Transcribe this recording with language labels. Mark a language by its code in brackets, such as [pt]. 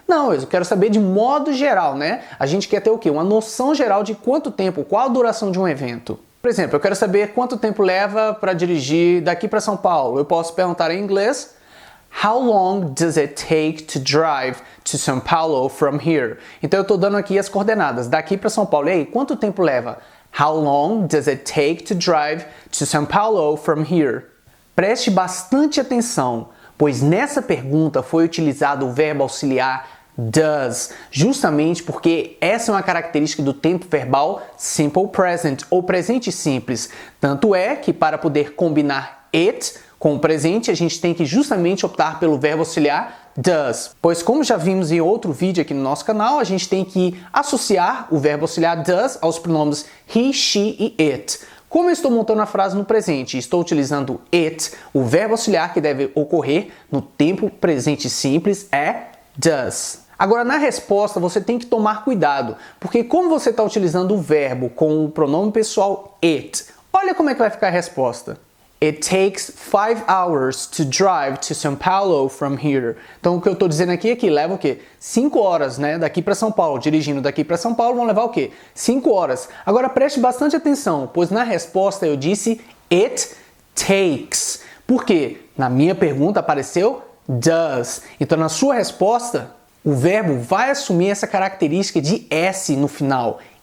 [pt] Não, eu quero saber de modo geral, né? A gente quer ter o quê? Uma noção geral de quanto tempo, qual a duração de um evento. Por exemplo, eu quero saber quanto tempo leva para dirigir daqui para São Paulo. Eu posso perguntar em inglês: [en] How long does it take to drive to São Paulo from here? [pt] Então eu estou dando aqui as coordenadas daqui para São Paulo. E aí, quanto tempo leva? [en] How long does it take to drive to São Paulo from here? [pt] Preste bastante atenção, pois nessa pergunta foi utilizado o verbo auxiliar does, justamente porque essa é uma característica do tempo verbal simple present, ou presente simples. Tanto é que para poder combinar it com o presente, a gente tem que justamente optar pelo verbo auxiliar does. Pois como já vimos em outro vídeo aqui no nosso canal, a gente tem que associar o verbo auxiliar does aos pronomes he, she e it. Como eu estou montando a frase no presente e estou utilizando it, o verbo auxiliar que deve ocorrer no tempo presente simples é does. Agora, na resposta, você tem que tomar cuidado, porque como você está utilizando o verbo com o pronome pessoal it, olha como é que vai ficar a resposta. [en] It takes 5 hours to drive to São Paulo from here. [pt] Então, o que eu estou dizendo aqui é que leva o quê? 5 horas, né? Daqui para São Paulo. Dirigindo daqui para São Paulo vão levar o quê? 5 horas. Agora, preste bastante atenção, pois na resposta eu disse [en] it takes. [pt] Por quê? Na minha pergunta apareceu does. Então, na sua resposta, o verbo vai assumir essa característica de S no final.